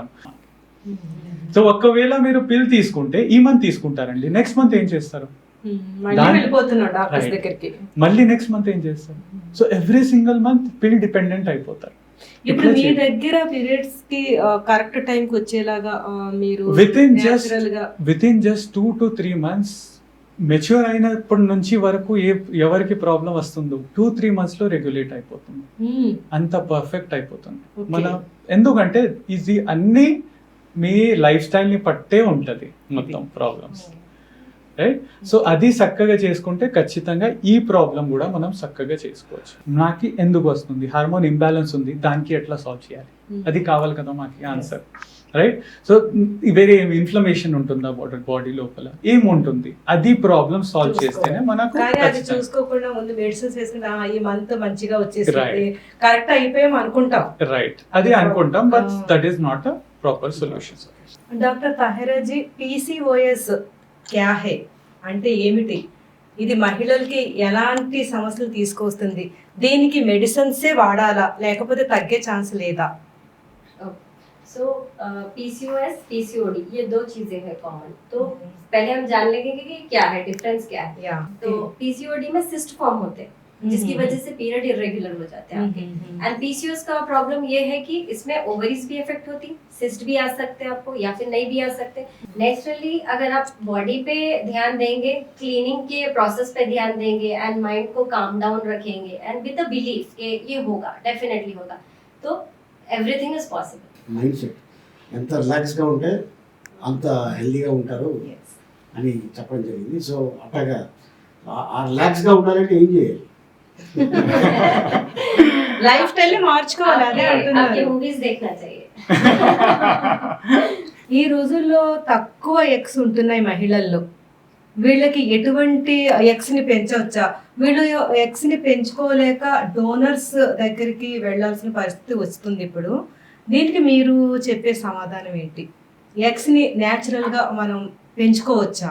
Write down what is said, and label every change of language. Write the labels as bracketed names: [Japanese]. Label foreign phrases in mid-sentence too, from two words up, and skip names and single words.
[Telugu] సో ఒకవేళ మీరు పిల్ తీసుకుంటే ఈ మంత్ తీసుకుంటారండి, [English] next month [Telugu] ఏం చేస్తారు? మళ్ళీ [English] next month [Telugu] ఏం చేస్తారు? సో [English] every single month pill dependent [Telugu] అయిపోతారు. ఇప్పుడు మీ దగ్గర పీరియడ్స్ కి [English] correct time [Telugu] కి వచ్చేలాగా మీరు [English] with in just 2 to 3 months [Telugu] మెచ్యూర్ అయినప్పటి నుంచి వరకు ఎవరికి ప్రాబ్లం వస్తుందో 2-3 months లో రెగ్యులేట్ అయిపోతుంది. అంత పర్ఫెక్ట్ అయిపోతుంది. మన ఎందుకంటే ఇది అన్ని మీ [English] life style [Telugu] ని పట్టే ఉంటది మొత్తం [English] problems, right? [Telugu] సో అది చక్కగా చేసుకుంటే ఖచ్చితంగా ఈ ప్రాబ్లం కూడా మనం చక్కగా చేసుకోవచ్చు. నాకు ఎందుకు వస్తుంది, [English] hormone imbalance [Telugu] ఉంది, దానికి ఎట్లా సాల్వ్ చేయాలి, అది కావాలి కదా మాకు [English] answer, right? [Telugu] సో వేరే ఇన్ఫ్లమేషన్ ఉంటుందా బాడీ లోపల, ఏముంటుంది, అది [English] problem solve [Telugu] చేస్తేనే మనకు. చూసుకోకుండా ముందు మెడిసిన్స్ వేసుకుంటే ఈ మంత్ మంచిగా వచ్చేసి కరెక్ట్ అయిపోయాం అనుకుంటాం, రైట్? అది అనుకుంటాం, [English] but that is not a proper solution. [Telugu] డాక్టర్ తాహిరా జీ, PCOS [Hindi] क्या है [Telugu] అంటే ఏమిటి? ఇది మహిళలకి ఎలాంటి సమస్యలు తీసుకొస్తుంది, దీనికి మెడిసిన్సే వాడాలా లేకపోతే తగ్గే ఛాన్స్ లేదా? [Hindi] सो PCOS PCOD ये 2 चीजें हैं कॉमन। तो पहले हम जान लेंगे कि क्या है, डिफरेंस क्या है। या तो PCOD में [English] cyst form [Hindi] होते हैं जिसकी वजह से [English] period irregular [Hindi] हो जाते हैं आपके। एंड PCOS का प्रॉब्लम ये है कि इसमें ओवरीज भी इफेक्ट होती, सिस्ट भी आ सकते हैं आपको या फिर नहीं भी आ सकते। नेचुरली अगर आप बॉडी पे ध्यान देंगे, क्लीनिंग के प्रोसेस पे ध्यान देंगे [English] and mind [Hindi] को [English] calm down [Hindi] रखेंगे [English] and with the belief [Hindi] कि ये होगा, डेफिनेटली होगा, तो [English] everything is possible. mind set [Telugu] ఎంత రిలాక్స్గా ఉంటే అంత హెల్దీగా ఉంటారు అని చెప్పడం జరిగింది. సో అట్లాగా ఆ రిలాక్స్గా ఉండాలంటే ఏం చేయాలి? [English] life style [Telugu] మార్చుకోవాలి, అదే [Hindi] आपके [Telugu] అంటున్నారు. [Hindi] मूवीज देखना चाहिए। [Telugu] ఈ రోజుల్లో తక్కువ ఎగ్స్ ఉంటున్నాయి మహిళల్లో. వీళ్ళకి ఎటువంటి ఎగ్స్ ని పెంచవచ్చా? వీళ్ళు ఎగ్స్ ని పెంచుకోలేక డోనర్స్ దగ్గరికి వెళ్ళాల్సిన పరిస్థితి వస్తుంది ఇప్పుడు. దీనికి మీరు చెప్పే సమాధానం ఏంటి? ఎగ్స్ ని న్యాచురల్ గా మనం పెంచుకోవచ్చా?